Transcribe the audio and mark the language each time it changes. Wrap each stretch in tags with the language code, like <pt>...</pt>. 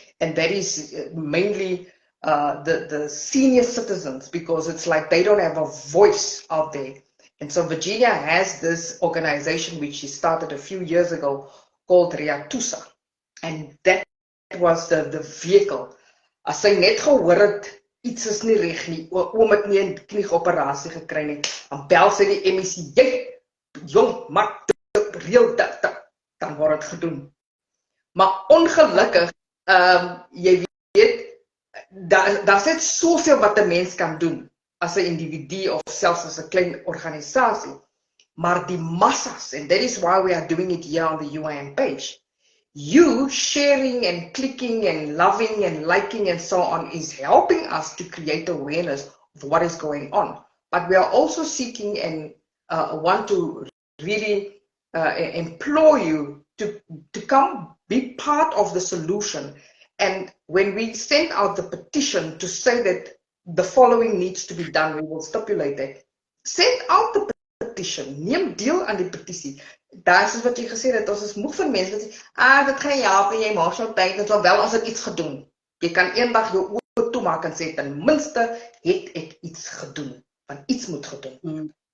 <en>And that is mainly the senior citizens, because it's like they don't have a voice out there. And so Virginia has this organization which she started a few years ago called Rea Tusa. And that was the vehicle.</en> <af>As sy net gehoor het iets is nie reg nie, oom het nie 'n knieoperasie gekry nie, dan bel sy die MEC, jong, maak reël dat dan word dit gedoen. Maar ongelukkig, jy weet, daar's net soveel wat 'n mens kan doen as 'n individu of selfs as 'n klein organisasie. Maar die massas,</af> <en>and that is why we are doing it here on the UIM page. You sharing and clicking and loving and liking and so on is helping us to create awareness of what is going on. But we are also seeking and want to really implore you to come be part of the solution. And when we send out the petition to say that the following needs to be done, we will stipulate that. Send out the petition,</en> <af>neem deel aan die petisie. Daar is wat jy gesê het, ons is moeg vir mense wat sê, dit gaan nie help nie, jy maak so tyd, dit sal wel as ek iets gedoen. Jy kan eendag jou oë toemaak en sê, ten minste het ek iets gedoen, want iets moet gedoen.</af>